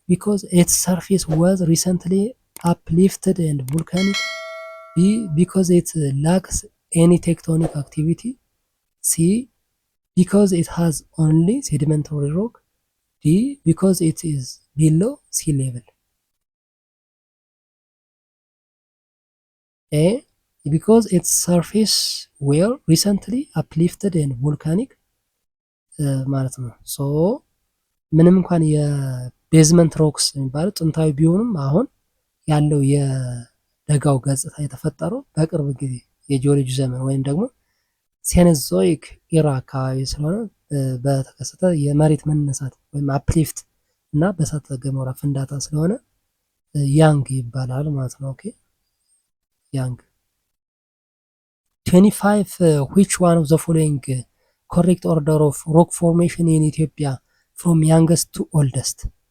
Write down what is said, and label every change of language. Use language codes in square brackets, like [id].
[en] Because its surface was recently uplifted and volcanic. B. Because it lacks any tectonic activity. C. Because it has only sedimentary rock. D. Because it is below sea level. A. Because its surface were recently uplifted and volcanic [am] ማለት ነው። ሶ ምንም እንኳን የቤዝመንት ሮክስ የሚባለው ጥንታዊ ቢሆንም አሁን ያለው የደጋው ገጽታ የተፈጠረው በቅርብ ጊዜ የጂኦሎጂ ዘመን ወይም ደግሞ ሴኖዞይክ ኢራ አካባቢ ስለሆነ በተከሰተ የመሬት መነሳት ወይም አፕሊፍት እና በእሳተ ገሞራ ፍንዳታ ስለሆነ ያንግ ይባላል ማለት ነው። ኦኬ young. [en] 25 which one of the following correct order of rock formation in Ethiopia from youngest to oldest?